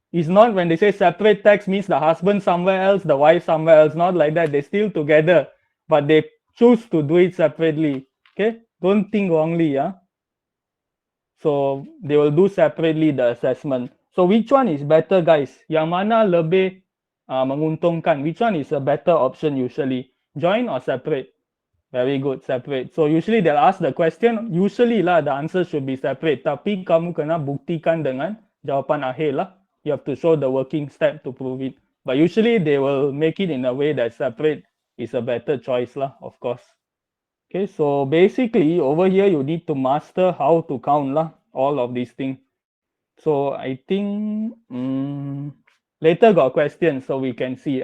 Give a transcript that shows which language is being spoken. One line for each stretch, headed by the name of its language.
English: It's not when they say separate tax means the husband somewhere else, the wife somewhere else. Not like that. They're still together, but they choose to do it separately. Okay, don't think wrongly, yeah. So they will do separately the assessment. So which one is better, guys?
Malay: Yang mana lebih menguntungkan?
English: Which one is a better option usually? Join or separate? Very good, separate. So usually they'll ask the question, usually lah the answer should be separate.
Malay: Tapi kamu kena buktikan dengan jawapan akhir lah.
English: You have to show the working step to prove it. But usually they will make it in a way that separate is a better choice lah, of course. Okay, so basically over here you need to master how to count lah, all of these things. So I think later got questions so we can see.